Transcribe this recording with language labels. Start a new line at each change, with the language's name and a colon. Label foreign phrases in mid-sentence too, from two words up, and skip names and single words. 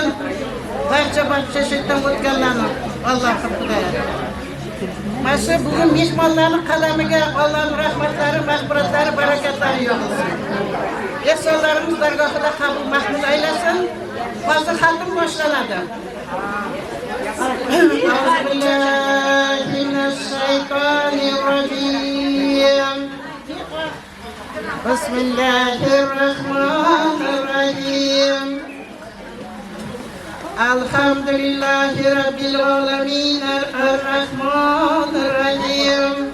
Uzbek: Barcha baxshishdan o'tganlarni Alloh qiladi. Mana bugun mehmonlarning qalamiga Allohning rahmatlari, mag'firatlari, barakatlari yog'ilsin. Ehsonlarimiz dargohida qabul maqbul aylasin. Hozir xatm boshlanadi.
Arabic: بسم الله الرحمن الرحيم الحمد لله رب العالمين الرحمن الرحيم